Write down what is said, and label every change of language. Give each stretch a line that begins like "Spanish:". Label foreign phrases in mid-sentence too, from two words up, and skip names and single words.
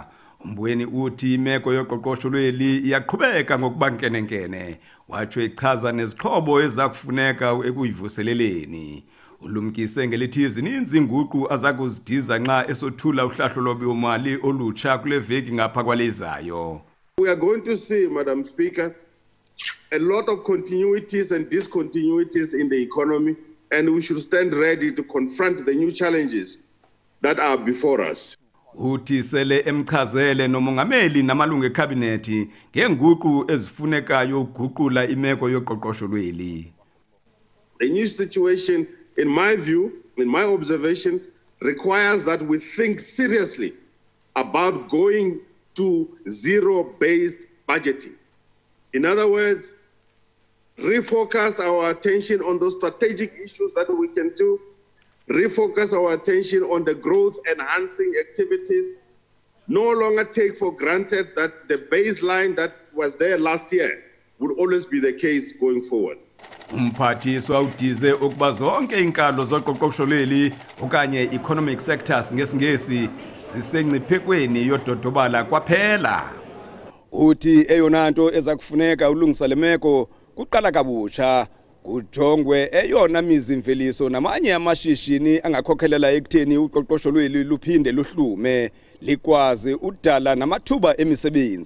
Xhosa: Umbweni uthi imeko yoqoqosho lweli iyaqhubeka ngokuba nkenenkene, watsho echaza nezixhobo ezakufuneka ekuyivuseleleni. Ulumkise ngelithi zininzi inguqu azakuzidiza nxa esothula uhlahlo lwabiwomali olutsha kule veki ngapha kwalezayo.
English: We are going to see, Madam Speaker, a lot of continuities and discontinuities in the economy, and we should stand ready to confront the new challenges that are before us.
Xhosa: Uthi sele emchazele nomongameli namalungu ekhabineti ngenguqu ezifunekayo ukuguqula imeko yoqoqosho lweli.
English: The new situation, in my view, in my observation, requires that we think seriously about going to zero-based budgeting. In other words, refocus our attention on those strategic issues that we can do, refocus our attention on the growth-enhancing activities, no longer take for granted that the baseline that was there last year would always be the case going forward.
Xhosa: Umphathiswa udize ukuba zonke inkalo zoqoqosho lweli okanye
English: economic sectors
Xhosa: ngesingesi zisengciphekweni yododobala kwaphela. Uthi eyona nto ezakufuneka ulungisa lemeko kuqala kabutsha kujongwe eyona mizimveliso namanye amashishini angakhokhelela ekutheni uqoqosho lweli luphinde luhlume likwazi udala namathuba emisebenzi.